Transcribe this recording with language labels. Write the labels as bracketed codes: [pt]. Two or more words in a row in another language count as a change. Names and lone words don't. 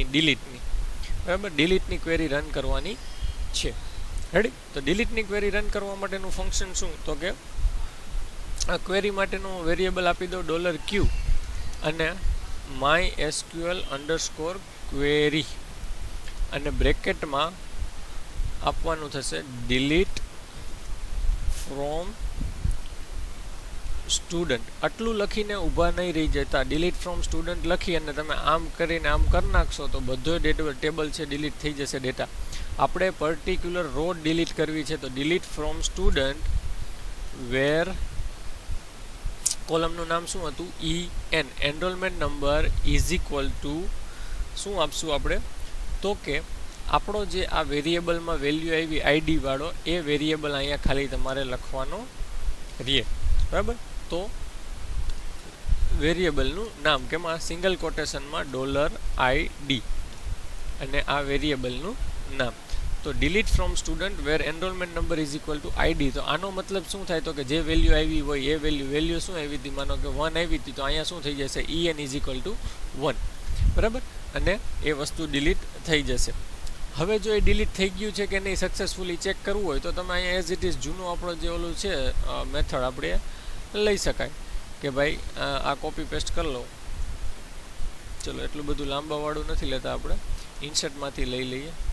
[gu] ડિલીટની, બરાબર. ડિલીટની ક્વેરી રન કરવાની છે. રેડી? તો ડિલીટની ક્વેરી રન કરવા માટેનું ફંક્શન શું? તો કે આ ક્વેરી માટેનું વેરિયેબલ આપી દો $q અને mysql_query અને બ્રેકેટમાં આપવાનું થશે [en] delete from student. [gu] આટલું લખીને ઊભા નહીં રહી જતા. [en] delete from student [gu] લખી અને તમે આમ કરીને આમ કરી નાખશો તો બધો ટેબલ છે ડિલીટ થઈ જશે ડેટા. આપણે પર્ટિક્યુલર રો ડિલીટ કરવી છે તો [en] delete from student where [gu] કોલમનું નામ શું હતું? en. [en] enrollment number is equal to [gu] શું આપશું આપણે? તો કે આપણો જે આ વેરિયેબલમાં વેલ્યુ આવી આઈડી વાળો એ વેરિયેબલ અહીંયા ખાલી તમારે લખવાનો રહે, બરાબર. તો વેરિયેબલનું નામ કેમાં? સિંગલ કોટેશનમાં $id અને આ વેરિયેબલનું નામ. [en] તો delete from student where enrollment number is equal to id. તો આનો મતલબ શું થાય? તો કે જે વેલ્યુ આવી હોય એ વેલ્યુ શું આવી હતી? માનો કે 1 આવી હતી તો અહીંયા શું થઈ જશે? en is equal to 1, [gu] બરાબર. અને એ વસ્તુ ડિલીટ થઈ જશે. હવે જો એ ડિલીટ થઈ ગયું છે કે નહીં સક્સેસફુલી ચેક કરવું હોય તો તમે અહીંયા [en] as it is [gu] જૂનું આપણો જે ઓલું છે મેથડ આપણે લઈ શકાય કે ભાઈ આ [en] copy paste [gu] કરી લો. ચલો એટલું બધું લાંબાવાળું નથી લેતા, આપણે ઇન્સર્ટમાંથી લઈ લઈએ.